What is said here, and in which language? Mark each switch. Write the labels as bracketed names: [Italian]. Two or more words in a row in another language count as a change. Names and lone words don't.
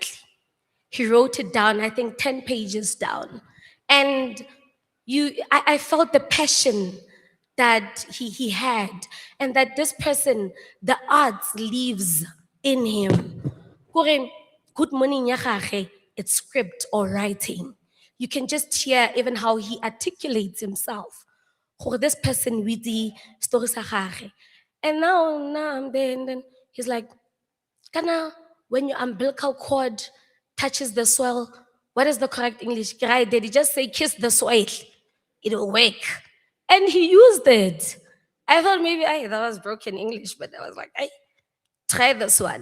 [English] He wrote it down, I think 10 pages down. And I felt the passion that he had, and that this person, the arts lives in him. Kore, good morning, [Northern Sotho] ya gagwe, [English] it's script or writing. You can just hear even how he articulates himself. Gore this person with the story [Northern Sotho] sa gagwe. [English] And now I'm there, and then he's like, Kana, when your umbilical cord touches the soil, what is the correct English? Did he just say kiss the soil? It'll work. And he used it. I thought maybe that was broken English, but I was like, try this one.